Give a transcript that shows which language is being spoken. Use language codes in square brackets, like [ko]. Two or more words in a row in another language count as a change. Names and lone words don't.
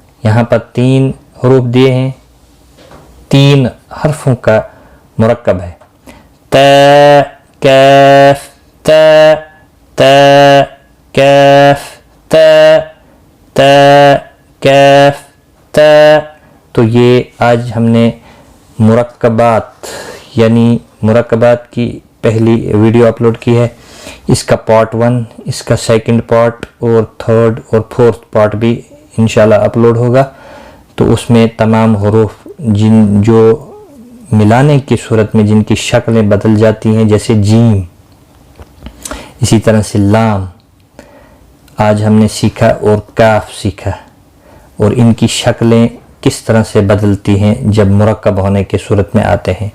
[ur] یہاں پر 3 حروف دیے ہیں، 3 حرفوں کا مرکب ہے، تا کیف تا تا کیف تا تا کیف تا۔ تو یہ آج ہم نے مرکبات یعنی مرکبات کی پہلی [en] video upload [ur] کی ہے۔ اس کا پارٹ 1، اس کا [en] second part [ur] اور تھرڈ اور [en] fourth part [ur] بھی انشاءاللہ اپلوڈ ہوگا۔ تو اس میں تمام حروف جو ملانے کی صورت میں جن کی شکلیں بدل جاتی ہیں، جیسے جیم، اسی طرح سے لام آج ہم نے سیکھا، اور کاف سیکھا، اور ان کی شکلیں کس طرح سے بدلتی ہیں جب مرکب ہونے کی صورت میں آتے ہیں۔